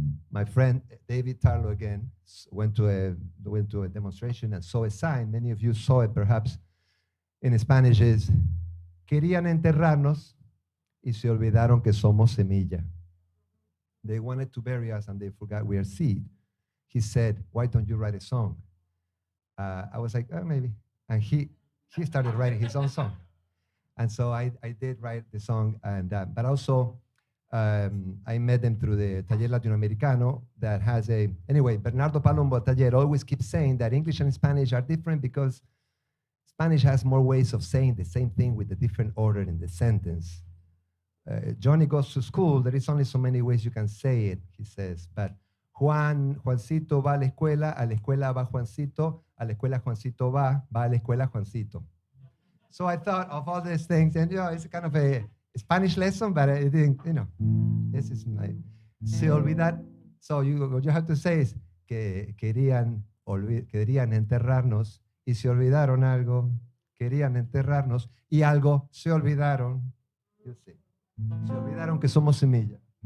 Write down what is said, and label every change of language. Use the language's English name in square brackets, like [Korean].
[English] My friend David Tarlow again went to a demonstration and saw a sign. Many of you saw it perhaps. In Spanish is, [Spanish] querían enterrarnos y se olvidaron que somos semilla. [English] They wanted to bury us and they forgot we are seed. He said, why don't you write a song? I was like, oh, maybe. And he started writing his own song. And so I did write the song, and but also I met them through the Taller Latinoamericano that has anyway, Bernardo Palombo Taller always keeps saying that English and Spanish are different because Spanish has more ways of saying the same thing with a different order in the sentence. Johnny goes to school, there is only so many ways you can say it, he says, but [Spanish] Juancito va a la escuela va Juancito, a la escuela Juancito [English] va a la escuela Juancito. So I thought of all these things, and it's kind of a Spanish lesson, but I didn't, this is my, [Spanish] se olvidar. [English] So what you have to say is [Spanish] que querían enterrarnos y se olvidaron algo, querían enterrarnos y algo se olvidaron. Se olvidaron que somos semilla.